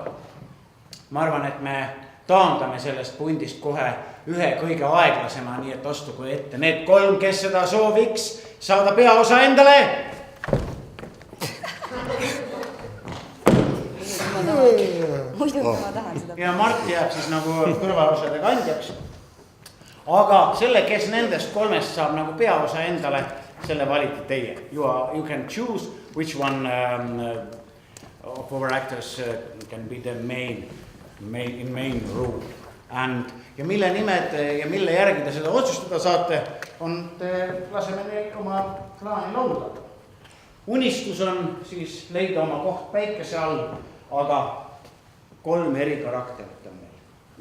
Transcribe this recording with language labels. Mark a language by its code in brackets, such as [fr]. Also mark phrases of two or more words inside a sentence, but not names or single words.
[et] Ma arvan, et me taandame sellest pundist kohe ühe kõige aeglasema, nii et astugu ette need 3, kes seda sooviks saada peaosa endale. Ja Mart jääb siis nagu kõrvalosade kandjaks. Aga selle, kes nendest 3 saab nagu peaosa endale, selle valite teie. [en] You can choose which one of our actors can be the main role. [et] Ja mille nimed ja mille järgi te seda otsustada saate, laseme neil oma plaani laulda. Unistus on siis leida oma koht päikese all, aga 3 eri karakterit on meil.